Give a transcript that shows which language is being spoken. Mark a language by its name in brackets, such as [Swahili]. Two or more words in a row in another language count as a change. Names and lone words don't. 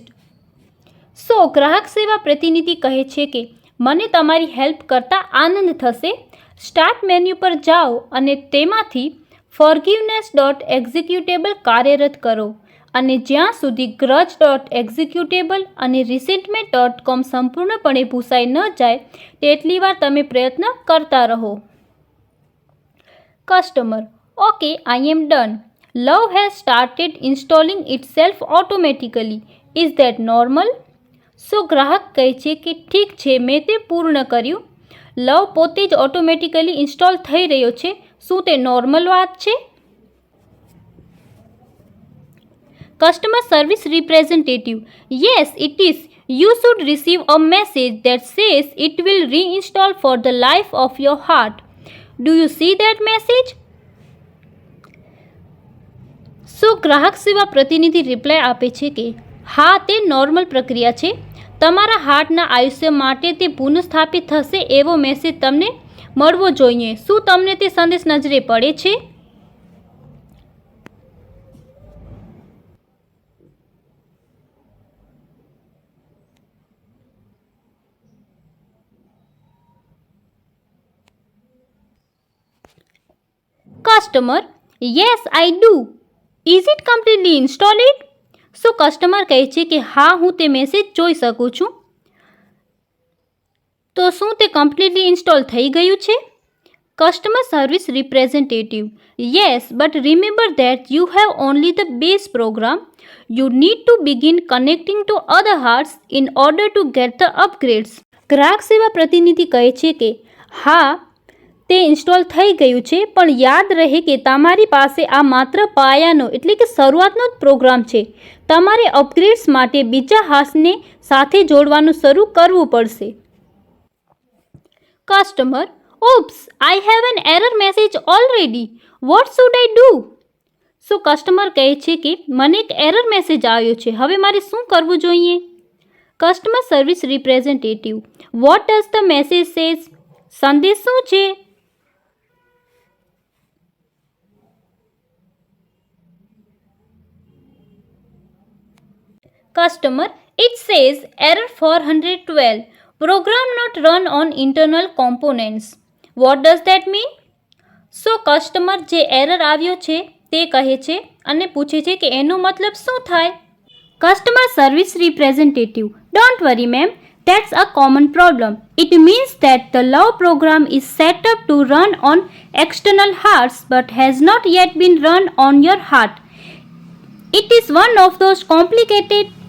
[Gujarati] સો ગ્રાહક સેવા પ્રતિનિધિ કહે છે કે મને તમારી હેલ્પ કરતા આનંદ થશે. [English] start menu [Gujarati] પર જાઓ અને તેમાંથી forgiveness.executable કાર્યરત કરો અને જ્યાં સુધી grudge.executable અને resentment.com સંપૂર્ણપણે ભૂસાઈ ન જાય તેટલી વાર તમે પ્રયત્ન કરતા રહો. [English] Customer: Okay, I am done. Love has started installing itself automatically. Is that normal? [Gujarati] સો ગ્રાહક કહે છે કે ઠીક છે, મેં તે પૂર્ણ કર્યું. લવ પોતે જ [English] automatically install [Gujarati] થઈ રહ્યો છે. શું તે નોર્મલ વાત છે? [English] customer service representative: Yes, it is. You should receive a message that says it will reinstall for the life of your heart. Do you see that message? [Gujarati] સો ગ્રાહક સેવા પ્રતિનિધિ રિપ્લાય આપે છે કે હા, તે નોર્મલ પ્રક્રિયા છે. તમારા હાર્ટના આયુષ્ય માટે તે પુનઃસ્થાપિત થશે એવો મેસેજ તમને મળવો જોઈએ. શું તમને તે સંદેશ નજરે પડે છે? કસ્ટમર: [English] Yes, I do. Is it completely installed? [Gujarati] સો કસ્ટમર કહે છે કે હા, હું તે મેસેજ જોઈ શકું છું. તો શું તે [English] completely install [Gujarati] થઈ ગયું છે? [English] Customer service representative: Yes, but remember that you have only the base program. You need to begin connecting to other hearts in order to get the upgrades. [Gujarati] ગ્રાહક સેવા પ્રતિનિધિ કહે છે કે હા, તે ઇન્સ્ટોલ થઈ ગયું છે, પણ યાદ રહે કે તમારી પાસે આ માત્ર પાયાનો એટલે કે શરૂઆતનો જ પ્રોગ્રામ છે. તમારે અપગ્રેડ્સ માટે બીજા હાથને સાથે જોડવાનું શરૂ કરવું પડશે. કસ્ટમર: [English] Oops, I have an error message already. What should I do? [Gujarati] સો કસ્ટમર કહે છે કે મને એક [English] error message [Gujarati] આવ્યો છે, હવે મારે શું કરવું જોઈએ? [English] Customer service representative: What does the message says? [Gujarati] સંદેશ શું છે? [English] Customer: It says error 412. Program not run on internal components. What does that mean? [Gujarati] સો કસ્ટમર જે એરર આવ્યો છે તે કહે છે અને પૂછે છે કે એનો મતલબ શું થાય? [English] Customer service representative: Don't worry, ma'am. That's a common problem. It means that the love program is set up to run on external hearts but has not yet been run on your heart. It is one of those complicated